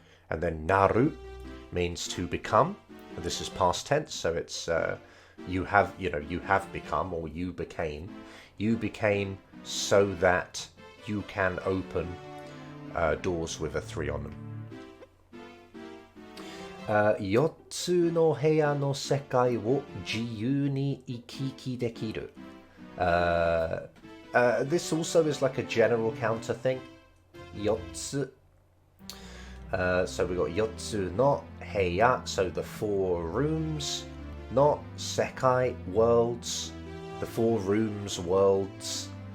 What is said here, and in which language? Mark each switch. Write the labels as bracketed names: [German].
[English] And then naru means to become. And this is past tense, so it's you have become, or you became. You became so that you can open doors with a 3 on them. [Japanese] 4つの部屋の世界を自由に行き来できる. [English] This also is like a general counter thing. [Japanese] 4つ. [English] So we got [Japanese] 4つの部屋, [English] so the 4 rooms. [Japanese] No sekai, [English] worlds, the 4 rooms, worlds.